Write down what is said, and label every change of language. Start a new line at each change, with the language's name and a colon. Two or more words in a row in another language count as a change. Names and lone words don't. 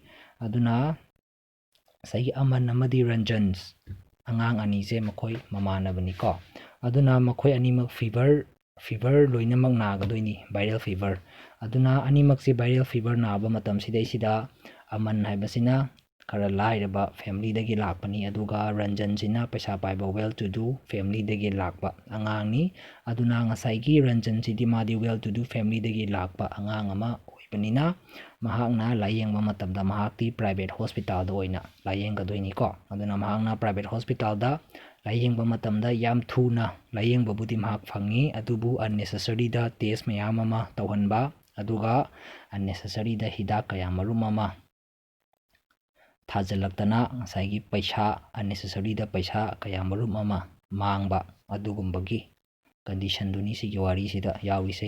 Manipuri: Aduna sagi Aman amadi Ranjan angang ani se makoi mamanabani ko. Aduna makoi animak fever loinamak nagadoini
English: viral fever.
Manipuri: Aduna animak si
English: viral fever
Manipuri: naba matam sida Aman haibasina kara lairaba family dagi lakpani aduga Ranjan sina paisa paiba
English: well to do family
Manipuri: dagi lakpa angang ni. Aduna ngasaigi Ranjan sidi madi
English: well to do family
Manipuri: dagi lakpa angang ama oibanina mahakna layengba matamda mahakti
English: private hospital
Manipuri: da oina layenggadoini ko. Aduna mahakna
English: private hospital
Manipuri: da layengba matamda yam thuna layengba budi mahak phangi adubu unnecessary da test mayam ama tawhanba aduga unnecessary da hidak kaya marum ama thajalaktana ngasaigi paisa unnecessary da paisa kaya marum ama mangba adugumbagi condition duni sigi wari sida yawisei.